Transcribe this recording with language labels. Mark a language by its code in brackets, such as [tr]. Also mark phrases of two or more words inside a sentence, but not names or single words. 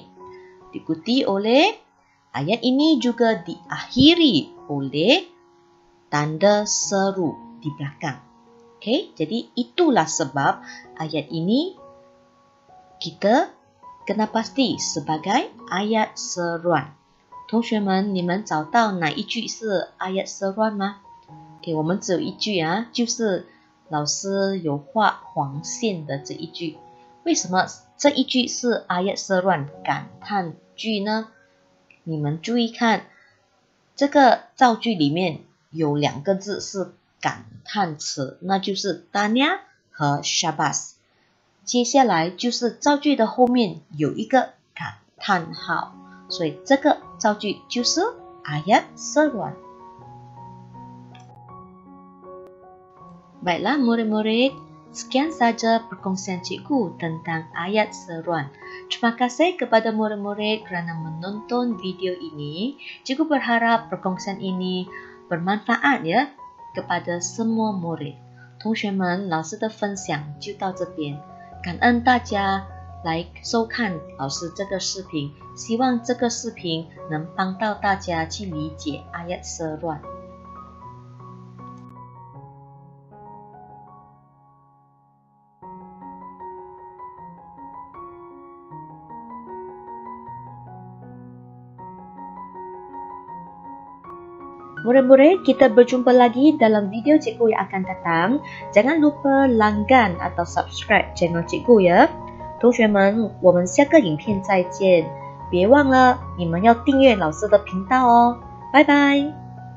[ms] Diikuti oleh ayat ini juga diakhiri oleh tanda seru di belakang. Okay, jadi itulah sebab ayat ini kita kena pasti sebagai ayat seruan. [zh] 同学们，你们找到哪一句是 [ms] ayat seruan [zh] 吗？ Okay, 我们只有一句啊，就是老师有画黄线的这一句。为什么这一句是 [ms] ayat seruan [zh] 感叹句呢？你们注意看，这个造句里面有2个字是感叹词，那就是 tahniah 和 syabas。接下来就是造句的后面有一个感叹号，所以这个造句就是 [ms] ayat seruan。 Baiklah murid-murid, sekian saja perkongsian cikgu tentang ayat seruan. Terima kasih kepada murid-murid kerana menonton video ini. Cikgu berharap perkongsian ini bermanfaat ya kepada semua murid。 [zh] 同学们，老师的分享就到这边，感恩大家来收看老师这个视频，希望这个视频能帮到大家去理解 [ms] ayat seruan。 Murid-murid, kita berjumpa lagi dalam video cikgu yang akan datang. Jangan lupa langgan atau [en] subscribe channel [ms] cikgu ya。 [zh] 同学们，我们下个影片再见。别忘了，你们要订阅老师的频道哦。拜拜。